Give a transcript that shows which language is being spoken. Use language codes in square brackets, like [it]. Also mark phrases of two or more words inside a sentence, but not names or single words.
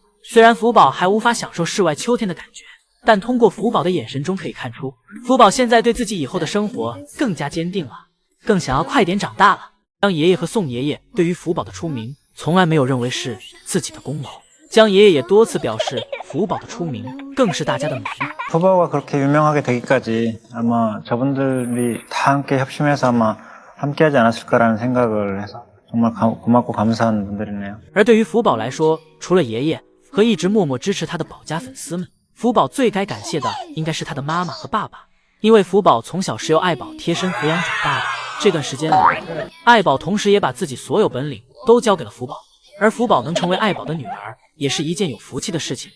[zh] 虽然福宝还无法享受室外秋天的感觉，但通过福宝的眼神中可以看出，福宝现在对自己以后的生活更加坚定了，更想要快点长大了。江爷爷和宋爷爷对于福宝的出名从来没有认为是自己的功劳，江爷爷也多次表示福宝的出名更是大家的努力。 [ko] 福宝가 그렇게 유명하게 되기까지 아마 저분들이 다 함께 협심해서 아마 함께하지 않았을까라는 생각을 해서 정말 고맙고 감사한 분들이네요. [zh] 而对于福宝来说，除了爷爷和一直默默支持他的宝家粉丝们，福宝最该感谢的应该是他的妈妈和爸爸，因为福宝从小是由爱宝贴身抚养长大的。这段时间里，爱宝同时也把自己所有本领都交给了福宝，而福宝能成为爱宝的女儿，也是一件有福气的事情。